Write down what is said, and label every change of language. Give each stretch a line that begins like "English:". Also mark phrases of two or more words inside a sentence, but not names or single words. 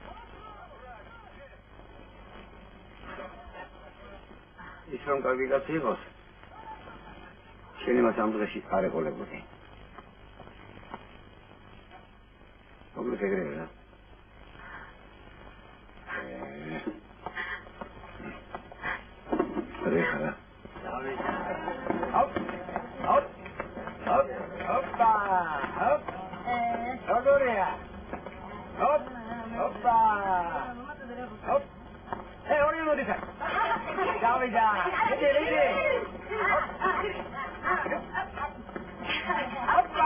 Georgian: ის რომ კარგი კაცი იყოს, შენი მას ამ დღეში არ ეყოლებოდი. მოკლედ ეგრევე რა. რეხა. Agoria. Hop. Hoppa. Hop.
English: Hey, what are you doing? Davida. Lidi. Hoppa.